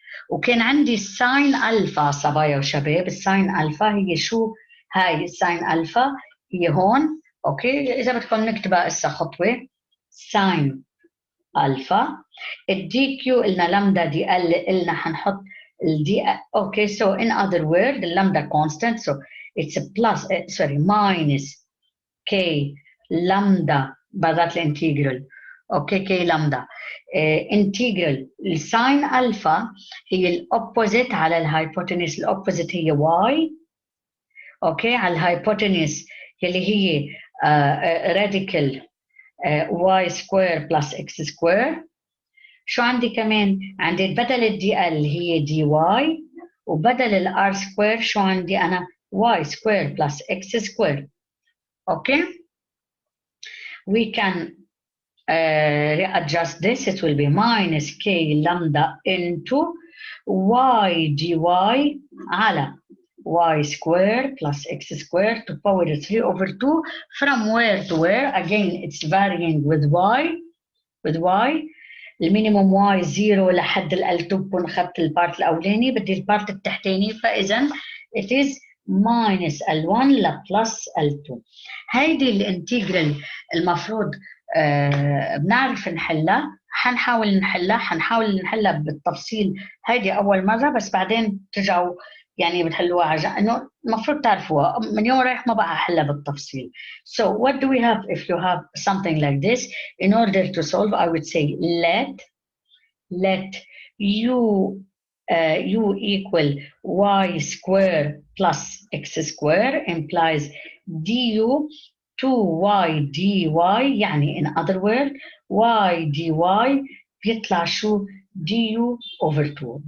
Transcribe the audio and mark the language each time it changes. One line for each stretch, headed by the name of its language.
Arabic: وكان عندي الساين الفا صبايا وشباب، الساين الفا هي شو؟ هاي الساين الفا هي هون. اوكي اذا بدكم نكتبها هسه خطوه، ساين الفا. الدي كيو قلنا لامدا دي ال، قلنا حنحط الدي. اوكي
English: so in other word the lambda constant, so it's a plus minus k lambda
Arabic: بعد الانتجرال. اوكي كي لامدا انتجرال الساين الفا هي الاوبوزيت على الهايبوتنس، الاوبوزيت هي واي. اوكي على الهايبوتنس اللي هي راديكال y سكوير بلس x سكوير. شو عندي كمان؟ عندي بدل الدي ال هي دي واي، وبدل الار سكوير شو عندي انا؟ y سكوير بلس x سكوير. اوكي
English: we can readjust this. It will be minus k lambda into y dy
Arabic: على
English: y square plus x square to power 3 over 2 from where to where? Again it's varying with y.
Arabic: المينيموم y 0 لحد ال2 بكون اخذت البارت الاولاني، بدي البارت التحتاني، فاذا
English: it is minus
Arabic: ال1 لبلس ال2. هيدي الانتجرال المفروض بنعرف نحلها، حنحاول نحلها بالتفصيل هيدي اول مره، بس بعدين ترجعوا يعني بتحلوها انه المفروض تعرفوها. من يوم رايح ما بقى احلها بالتفصيل.
English: So what do we have if you have something like this? In order to solve, I would say let u equal y square plus x square implies du 2y dy،
Arabic: يعني
English: in other word y dy
Arabic: بيطلع شو؟
English: du over 2.